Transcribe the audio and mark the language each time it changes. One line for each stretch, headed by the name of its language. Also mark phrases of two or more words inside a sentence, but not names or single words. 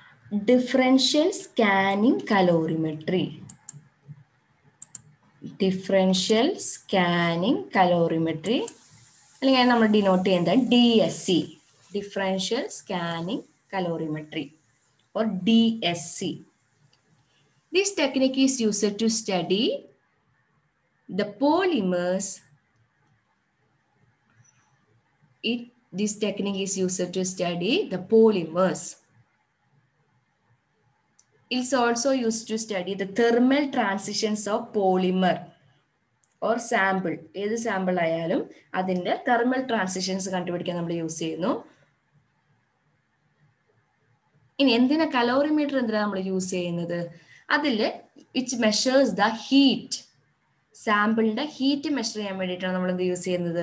English: differential scanning calorimetry. Differential scanning calorimetry.
Malayalam: അല്ലെങ്കിൽ നമ്മൾ ഡിനോട്ട് ചെയ്യുന്നത് DSC,
English: differential scanning calorimetry or DSC. This technique is used to study the polymers. This technique is used to study the polymers. It's also used to study the thermal transitions of polymer or sample.
Malayalam: ഏത് സാമ്പിൾ ആയാലും അതിൻ്റെ
English: thermal transitions
Malayalam: കണ്ടുപിടിക്കാൻ നമ്മൾ യൂസ് ചെയ്യുന്നു. ഇനി എന്തിനാ കലോറിമീറ്റർ എന്തിനാണ് നമ്മൾ യൂസ് ചെയ്യുന്നത്? അതിൽ
English: which measures the heat,
Malayalam: സാമ്പിളിന്റെ
English: heat measure
Malayalam: ചെയ്യാൻ വേണ്ടിയിട്ടാണ് നമ്മൾ എന്ത് യൂസ് ചെയ്യുന്നത്?